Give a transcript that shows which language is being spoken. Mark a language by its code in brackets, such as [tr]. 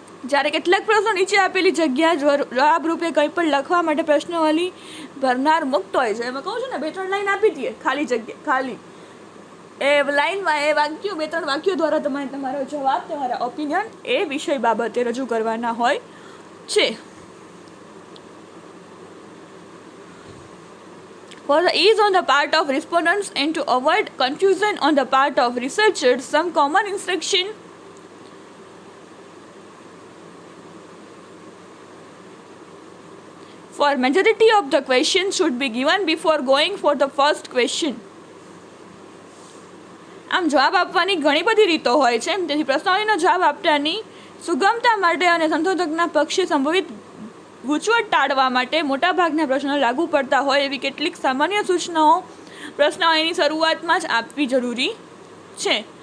[gu] જ્યારે કેટલાક પ્રશ્નો નીચે આપેલી જગ્યા જવાબ રૂપે કંઈ પણ લખવા માટે પ્રશ્નાવલી ભરનાર મુક્ત હોય છે. એમાં કહું છું ને 2-3 લાઈન આપી દઈએ, ખાલી જગ્યા, ખાલી એ લાઈનમાં એ વાક્યો 2-3 વાક્યો દ્વારા તમારે તમારો જવાબ, તમારા ઓપિનિયન એ વિષય બાબતે રજૂ કરવાના હોય છે. [en] For the ease on the part of respondents and to avoid confusion on the part of researchers, some common instruction for majority of the questions should be given before going for the first question. [gu] આમ જવાબ આપવાની ઘણી બધી રીતો હોય છે, તેથી પ્રશ્નાવલીનો જવાબ આપવાની સુગમતા માટે અને સંશોધકના પક્ષે સંભવિત ગૂંચવણ ટાળવા માટે મોટાભાગના પ્રશ્નો લાગુ પડતા હોય એવી કેટલીક સામાન્ય સૂચનાઓ પ્રશ્નાવલીની શરૂઆતમાં જ આપવી જરૂરી છે.